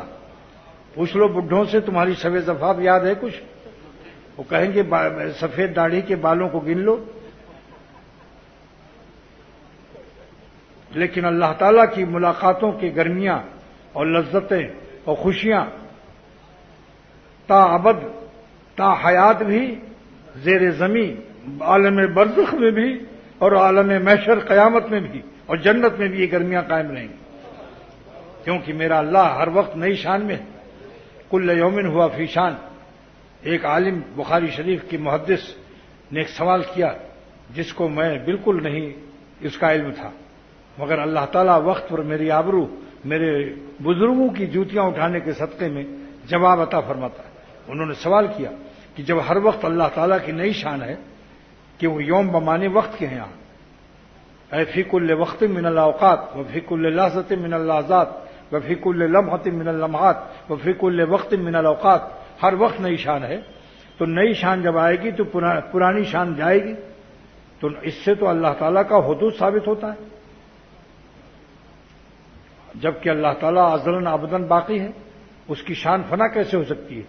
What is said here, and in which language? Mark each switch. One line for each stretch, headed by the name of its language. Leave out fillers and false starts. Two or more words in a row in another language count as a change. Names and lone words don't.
Urdu: پوچھ لو بڈھوں سے تمہاری شب زفاف یاد ہے کچھ؟ وہ کہیں گے سفید داڑھی کے بالوں کو گن لو۔ لیکن اللہ تعالیٰ کی ملاقاتوں کی گرمیاں اور لذتیں اور خوشیاں تا ابد، تا حیات بھی، زیر زمین عالم برزخ میں بھی اور عالم محشر قیامت میں بھی اور جنت میں بھی یہ گرمیاں قائم رہیں گی، کیونکہ میرا اللہ ہر وقت نئی شان میں ہے۔
Arabic: کل یومن ہوا فی شان۔
Urdu: ایک عالم بخاری شریف کی محدث نے ایک سوال کیا جس کو میں بالکل نہیں اس کا علم تھا، مگر اللہ تعالیٰ وقت پر میری آبرو، میرے بزرگوں کی جوتیاں اٹھانے کے صدقے میں جواب عطا فرماتا ہے۔ انہوں نے سوال کیا کہ جب ہر وقت اللہ تعالیٰ کی نئی شان ہے کہ وہ یوم بمانے وقت کے ہیں، اے
Arabic: فی کل وقت من الاوقات و فی کل لحظۃ من اللحظات و فی کل لمحۃ من اللمحات و فی کل وقت من الاوقات،
Urdu: ہر وقت نئی شان ہے، تو نئی شان جب آئے گی تو پرانی شان جائے گی، تو اس سے تو اللہ تعالیٰ کا حدود ثابت ہوتا ہے، جبکہ اللہ تعالیٰ
Arabic: ازلاً ابداً
Urdu: باقی ہے، اس کی شان فنا کیسے ہو سکتی ہے؟